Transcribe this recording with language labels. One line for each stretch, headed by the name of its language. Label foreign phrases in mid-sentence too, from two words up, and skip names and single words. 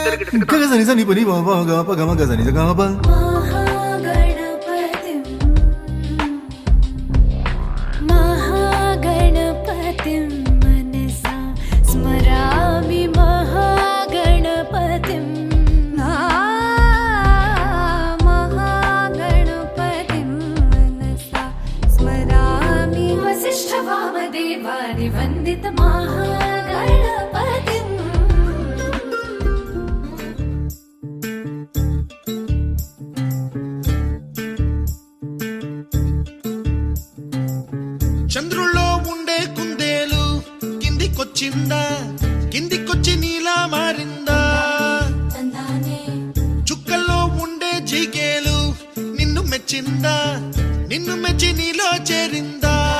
Sanskrit: గగజని సని పని బాబా గమ గమ గజని గమ బ महागणपतिं मनसा स्मरामि महागणपतिं महागणपतिं मनसा स्मरामि वसिष्ठवामदेवानि वन्दित महागणपतिम्
Telugu: చంద్రుల్లో ఉండే కుందేలు కిందికొచ్చిందా కిందికొచ్చి నీలా మారిందా చుక్కల్లో ఉండే జీకేలు నిన్ను మెచ్చిందా నిన్ను మెచ్చి నీలో చేరిందా